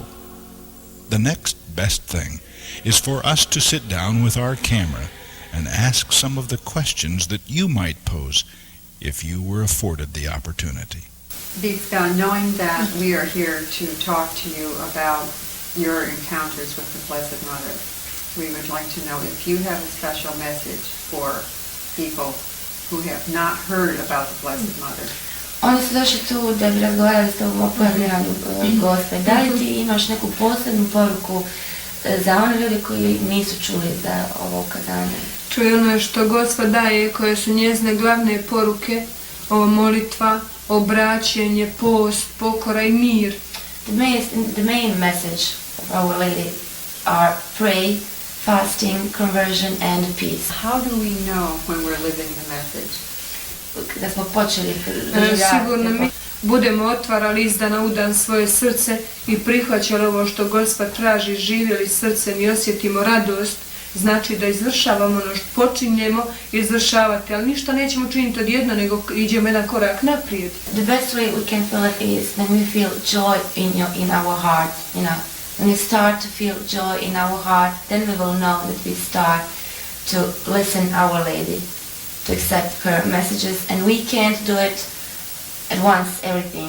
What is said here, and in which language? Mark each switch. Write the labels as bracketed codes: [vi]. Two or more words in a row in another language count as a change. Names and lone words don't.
[en] The next best thing is for us to sit down with our camera and ask some of the questions that you might pose if you were afforded the opportunity. Knowing that we are here to talk to you about your encounters with the Blessed Mother, we would like to know if you have a special message for people who have not heard about the Blessed Mother. [hr] Oni su došli tu da bi razgovarali s tobom o pojavljivanju Gospe. Da li ti imaš neku posebnu poruku za one ljude koji nisu čuli za ovo ukazanje? To je ono što Gospa daje, koje su njezine glavne poruke, ova molitva, obraćenje, post, pokora i mir. [en] The main message of Our Lady are pray, fasting, conversion and peace. How do we know when we're living the message? [hr] da smo počeli Sigurno mi budemo otvarali iz dana u dan svoje srce i prihvaćali ovo što Gospod traži, živjeli srcem i osjetimo radost, znači da izvršavamo ono što počinjemo izvršavati, ali ništa nećemo činiti odjedno, nego idemo jedan korak naprijed. [en] The best way we can feel it is when we feel joy in our heart, you know. When we start to feel joy in our heart, then we will know that we start to listen Our Lady, to accept her messages, and we can't do it at once, everything.